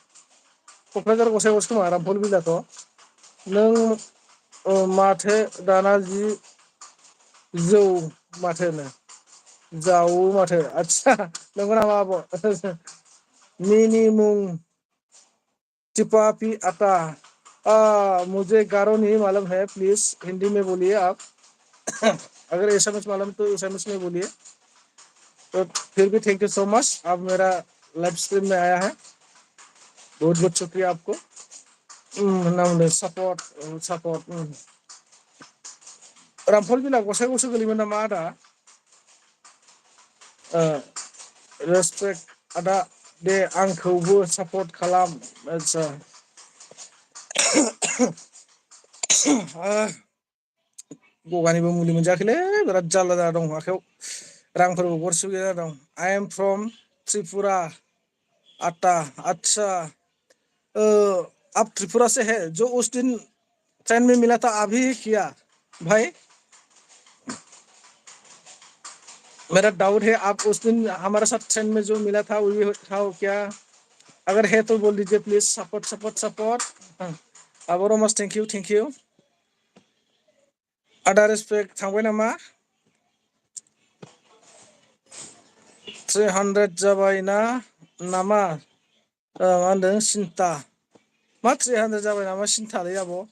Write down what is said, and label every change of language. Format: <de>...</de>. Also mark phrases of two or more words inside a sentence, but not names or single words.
<brx>क'क्राझार गसाइगावसो खोमा रामफल बिलाथ'? नों माथो दाना जौ माथोनो जावो माथो आदसा नंगौ नामा आब'?</brx> <trp>मिनि मुं टिपा पि आता</trp> <hi>मुझे गारो नहीं मालूम है प्लीज हिंदी में बोलिए आप। अगर एसामिस मालूम तो एसामिस में बोलिए। तो फिर भी</hi> <en>thank you so much</en> <hi>आप मेरा</hi> <en>live stream</en> <hi>में आया है। बहुत बहुत शुक्रिया आपको।</hi> <en>support support</en> <brx>रामफल बिला गसाइगावसो गोलैयोमोन नामा आदा? रेसपेक्ट आदा दे आंखौबो सापर्ट खालाम आदसा गगानिबो मुलि मोनजायाखैलै बिराद जारला जाना दं आखाइयाव रांफोरबो गरसेबो गैया जाना दं।</brx> <en>I am from Tripura</en> <hi>आता आच्छा आप त्रिपुरा से है जो उस दिन ट्रेन में मिला था अभी किया भाई मेरा डाउट है आप उस दिन हमारे साथ ट्रेन में जो मिला था वही था क्या? अगर है तो बोल दीजिए प्लीज</hi> <en>support support support</en> <hi>आब' रमास</hi> <en>thank you thank you.</en> <brx>आदा रेसपेक्ट थांबाय नामा? 300 जाबाय ना नामा मा होनदों सिन्था मा 300 जाबाय नामा सिन्थालै आब'?</brx>